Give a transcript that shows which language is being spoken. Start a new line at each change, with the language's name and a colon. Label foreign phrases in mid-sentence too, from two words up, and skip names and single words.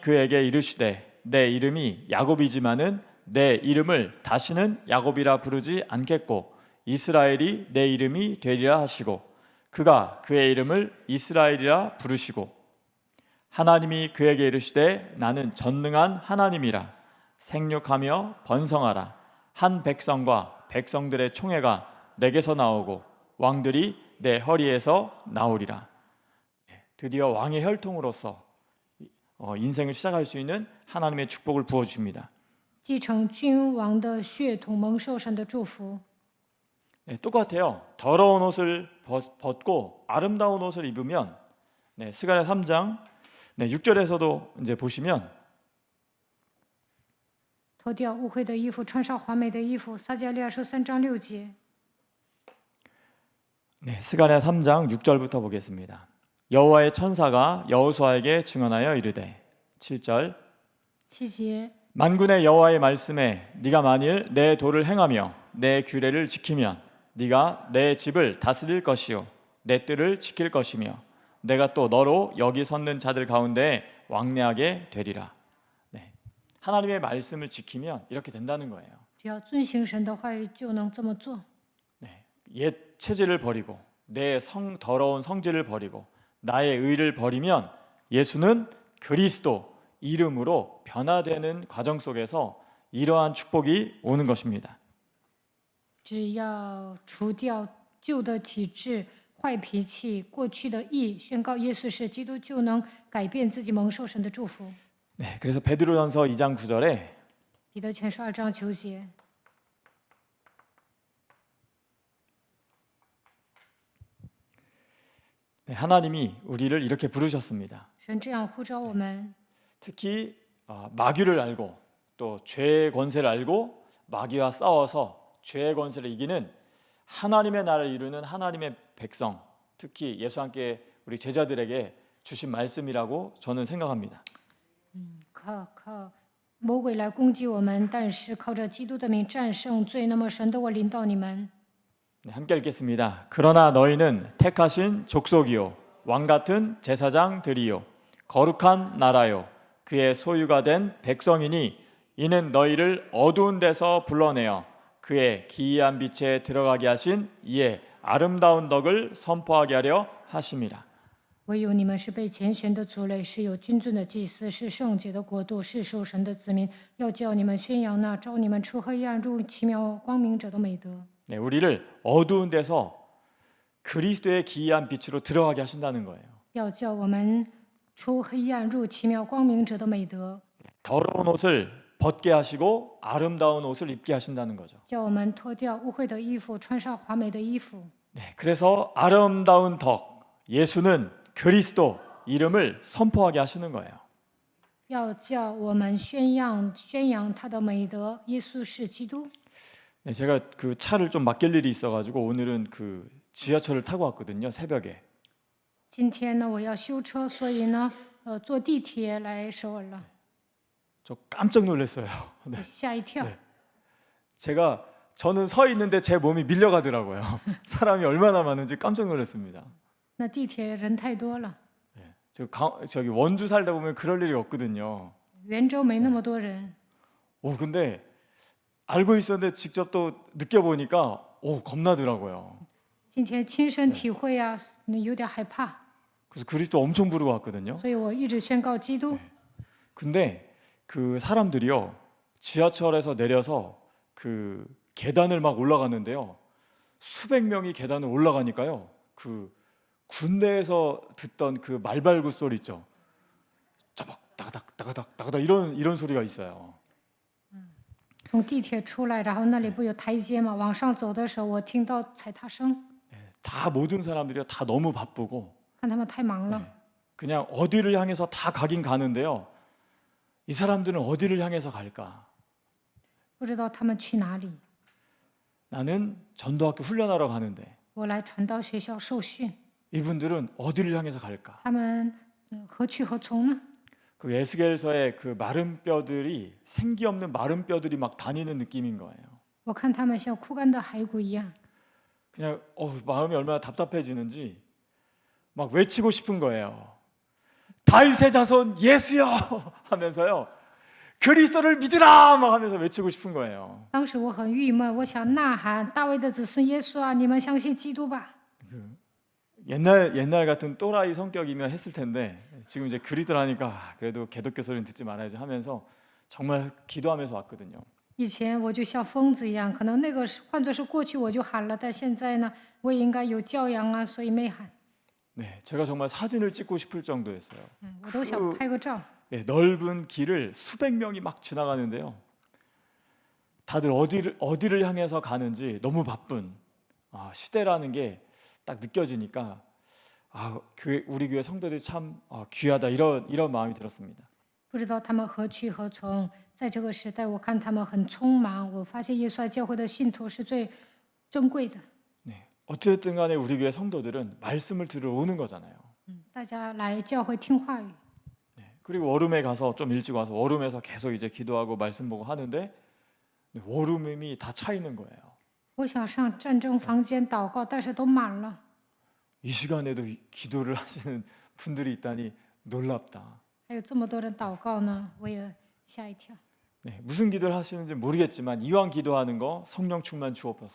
Korean: 그에게 이르시되 내 이름이 야곱이지만은 내 이름을 다시는 야곱이라 부르지 않겠고 이스라엘이 내 이름이 되리라 하시고 그가 그의 이름을 이스라엘이라 부르시고 하나님이 그에게 이르시되 나는 전능한 하나님이라 생육하며 번성하라 한 백성과 백성들의 총회가 내게서 나오고 왕들이 내 허리에서 나오리라. 드디어 왕의 혈통으로서 인생을 시작할 수 있는 하나님의 축복을 부어주십니다.
Chinese: 继承君王的血统，蒙受神的祝福。
Korean: 똑같아요. 더러운 옷을 벗고 아름다운 옷을 입으면 스가랴 3장 6절에서도 이제 보시면
Chinese: 脱掉污秽的衣服，穿上华美的衣服。撒迦利亚书3章6节。
Korean: 스가랴 3장 6절부터 보겠습니다. 여호와의 천사가 여호수아에게 증언하여 이르되 7절
Chinese: 7节
Korean: 만군의 여호와의 말씀에 네가 만일 내 도를 행하며 내 규례를 지키면 네가 내 집을 다스릴 것이요 내 뜰을 지킬 것이며 내가 또 너로 여기 섰는 자들 가운데 왕래하게 되리라. 하나님의 말씀을 지키면 이렇게 된다는 거예요.
Chinese: 只要遵行神的话语，就能这么做。
Korean: 옛 체질을 버리고 내 더러운 성질을 버리고 나의 의를 버리면 예수는 그리스도 이름으로 변화되는 과정 속에서 이러한 축복이 오는 것입니다.
Chinese: 只要除掉旧的体质， 坏脾气、过去的义，宣告耶稣是基督，就能改变自己，蒙受神的祝福。
Korean: 네, 그래서 베드로전서 2장 9절에
Chinese: 彼得前书2章9节，
Korean: 하나님이 우리를 이렇게 부르셨습니다.
Chinese: 神这样呼召我们，
Korean: 특히 마귀를 알고 또 죄의 권세를 알고 마귀와 싸워서 죄의 권세를 이기는 하나님의 나라를 이루는 하나님의 백성, 특히 예수 함께 우리 제자들에게 주신 말씀이라고 저는 생각합니다.
Chinese: 靠魔鬼来攻击我们，但是靠着基督的名战胜罪。那么神的我领导你们，
Korean: 네, 함께 읽겠습니다. 그러나 너희는 택하신 족속이요 왕 같은 제사장들이요 거룩한 나라요 그의 소유가 된 백성이니 이는 너희를 어두운 데서 불러내어 그의 기이한 빛에 들어가게 하신 이의 아름다운 덕을 선포하게 하려 하심이라.
Chinese: 唯有你们是被拣选的族类，是有君尊的祭司，是圣洁的国度，是属神的子民。要叫你们宣扬那召你们出黑暗入奇妙光明者的美德。
Korean: 네, 우리를 어두운 데서 그리스도의 기이한 빛으로 들어가게 하신다는 거예요.
Chinese: 要叫我们出黑暗入奇妙光明者的美德，
Korean: 더러운 옷을 벗게 하시고 아름다운 옷을 입게 하신다는 거죠.
Chinese: 叫我们脱掉污秽的衣服，穿上华美的衣服。
Korean: 네, 그래서 아름다운 덕, 예수는 그리스도 이름을 선포하게 하시는 거예요.
Chinese: 要叫我们宣扬他的美德，耶稣是基督。
Korean: 네, 제가 그 차를 좀 맡길 일이 있어가지고 오늘은 그 지하철을 타고 왔거든요, 새벽에.
Chinese: 今天呢，我要修车，所以呢，坐地铁来首尔了，
Korean: 저 깜짝 놀랐어요. 네,
Chinese: 我吓一跳。
Korean: 저는 서 있는데 제 몸이 밀려가더라고요. 사람이 얼마나 많은지 깜짝 놀랐습니다.
Chinese: 那地铁人太多了，
Korean: 네, 저기 원주 살다 보면 그럴 일이 없거든요.
Chinese: 圆州没那么多人。
Korean: 근데 알고 있었는데 직접 또 느껴보니까 겁나더라고요.
Chinese: 今天亲身体会啊，有点害怕，
Korean: 그래서 그리스도 엄청 부르고 왔거든요.
Chinese: 所以我一直宣告基督。
Korean: 근데 그 사람들이요 지하철에서 내려서 그 계단을 막 올라갔는데요 수백 명이 계단을 올라가니까요 그 군대에서 듣던 그 말발굽 소리 있죠 짜박 따가닥 따가닥 따가닥 이런 소리가 있어요.
Chinese: 从地铁出来，然后那里不有台阶嘛，往上走的时候，我听到踩踏声，
Korean: 다 모든 사람들이 다 너무 바쁘고
Chinese: 看他们太忙了，
Korean: 그냥 어디를 향해서 다 가긴 가는데요 이 사람들은 어디를 향해서 갈까?
Chinese: 不知道他们去哪里。
Korean: 나는 전도학교 훈련하러 가는데
Chinese: 我来传道学校受训，
Korean: 이분들은 어디를 향해서 갈까?
Chinese: 他们何去何从呢？
Korean: 그 에스겔서의 그 마른 뼈들이 생기 없는 마른 뼈들이 막 다니는 느낌인 거예요.
Chinese: 我看他们像枯干的骸骨一样，
Korean: 그냥 마음이 얼마나 답답해지는지 막 외치고 싶은 거예요. 다윗의 자손 예수여 하면서요. 그리스도를 믿으라 막 하면서 외치고 싶은 거예요.
Chinese: 当时我很郁闷，我想呐喊：大卫的子孙耶稣啊，你们相信基督吧！
Korean: 옛날 같은 또라이 성격이면 했을 텐데 지금 이제 그리스도를 하니까 그래도 개독교 소리는 듣지 말아야지 하면서 정말 기도하면서 왔거든요.
Chinese: 以前我就像疯子一样，可能那个是换作是过去我就喊了，但现在呢，我也应该有教养啊，所以没喊。
Korean: 네, 제가 정말 사진을 찍고 싶을 정도였어요.
Chinese: 我都想拍个照。
Korean: 네, 넓은 길을 수백 명이 막 지나가는데요. 다들 어디를 향해서 가는지 너무 바쁜 시대라는 게 딱 느껴지니까 우리 교회 성도들이 참 귀하다 이런 마음이 들었습니다.
Chinese: 不知道他们何去何从，在这个时代，我看他们很匆忙。我发现耶稣爱教会的信徒是最珍贵的。
Korean: 네, 어쨌든 간에 우리 교회 성도들은 말씀을 들으러 오는 거잖아요.
Chinese: 大家来教会听话语。
Korean: 네, 그리고 워룸에 가서 좀 일찍 와서 워룸에서 계속 이제 기도하고 말씀 보고 하는데 워룸이 다 차 있는 거예요.
Chinese: 我想上战争房间祷告，但是都满了。
Korean: 이 시간에도 기도를 하시는 분들이 있다니 놀랍다.
Chinese: 还有这么多人祷告呢，我也吓一跳。
Korean: 네, 무슨 기도를 하시는지 모르겠지만 이왕 기도하는 거 성령 충만 주옵소서.